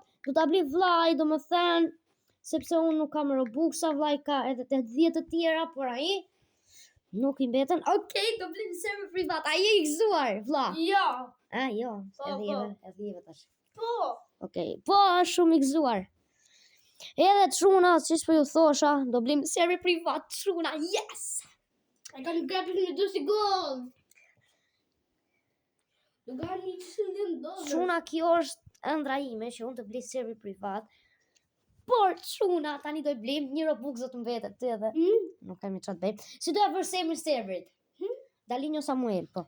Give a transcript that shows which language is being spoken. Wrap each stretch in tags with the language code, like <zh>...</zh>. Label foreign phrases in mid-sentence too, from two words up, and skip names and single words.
<sq>Do ta blim vllai, domethënë, sepse unë nuk kam Robuxa, vllai ka edhe 80 të tjera, por ai nuk i mbeten. Okej, do blim server privat. Ai je i gëzuar, vlla. Jo! Jo, edhe tash. Po! Okej, po është shumë i gëzuar. Edhe çuna, siç po ju thosha, do blim server privat çuna.</sq> <en>Yes! I can grab it in the dusty gold! Du ga $1,000,000.</en> <sq>Çuna, kjo është ëndra ime që unë të blej server privat. Por çuna, tani do i blim një Robux do të mbetet ty edhe. Nuk kemi çfarë të bëjmë. Si do ja vësh emrin serverit? Dalinjo Samuel, po.</sq>